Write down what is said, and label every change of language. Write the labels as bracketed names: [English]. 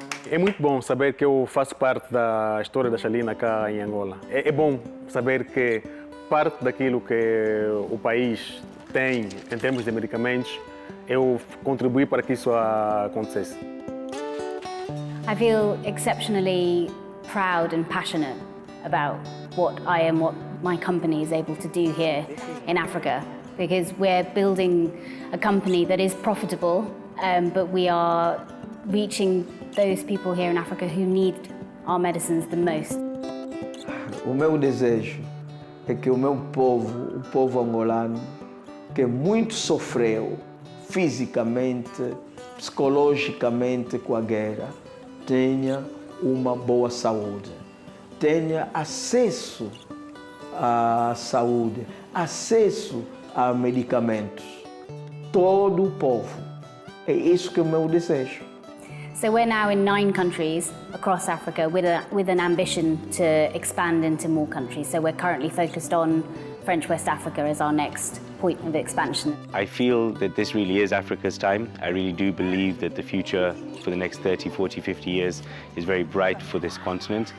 [Portuguese] É muito bom saber que eu faço parte da história da Shalina cá em Angola. É bom saber que parte daquilo que o país tem em termos de medicamentos, eu contribuí para que isso acontecesse. [English] I feel exceptionally proud and passionate about what I am, what my company is able to do here in Africa, because we're building a company that is profitable, but we are reaching those people here in Africa who need our medicines the most. [Portuguese] O meu desejo é que o meu povo, o povo angolano, que muito sofreu fisicamente, psicologicamente com a guerra, tenha uma boa saúde, tenha acesso à saúde, acesso a medicamentos. Todo o povo. É isso que é o meu desejo. [English] So we're now in 9 countries across Africa with an ambition to expand into more countries. So we're currently focused on French West Africa as our next point of expansion. I feel that this really is Africa's time. I really do believe that the future for the next 30, 40, 50 years is very bright for this continent.